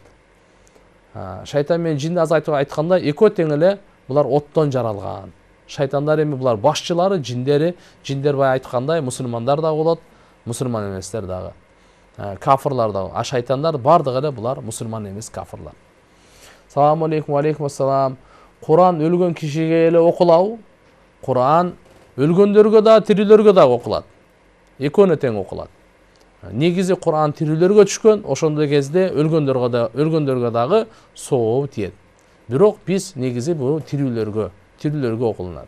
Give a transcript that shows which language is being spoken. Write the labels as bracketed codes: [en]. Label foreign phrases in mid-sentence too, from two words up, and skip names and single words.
[ky] Шайтан менен жинди азайтып айтканда экөө тең эле булар оттон жаралган. Шайтандар эми булар башчылары, жиндер бай айткандай мусулмандар да болот, мусулман эместер дагы. Кафырлар да. А шайтандар бардыгы эле булар мусулман эмес кафырлар. [ar] سلام عليكم، عليكم السلام. [ky] Куран өлгөн кишиге эле окулабы? Куран өлгөндөргө да, тирилөргө да окулат. Экөөнө тең окулат. Негизи Куран тирилөргө түшкөн, ошондой кезде өлгөндөргө дагы соо тиет. Бирок биз негизи бул тирилөргө окулунат.